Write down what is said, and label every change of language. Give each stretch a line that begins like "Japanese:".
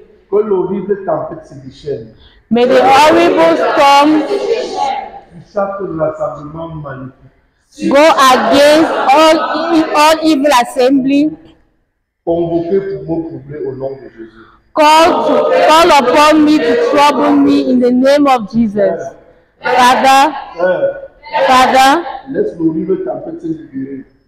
French: Que l'horrible tempête se déchaîne
English: May the horrible storm
French: sur chaque rassemblement maléfique
English: go against all evil assembly.
French: convoqué pour mon problème au nom de Jésus.
English: Call upon me to trouble me in the name of Jesus. Father,
French: Père,
English: Father,
French: laisse l'horrible tempête se libérer.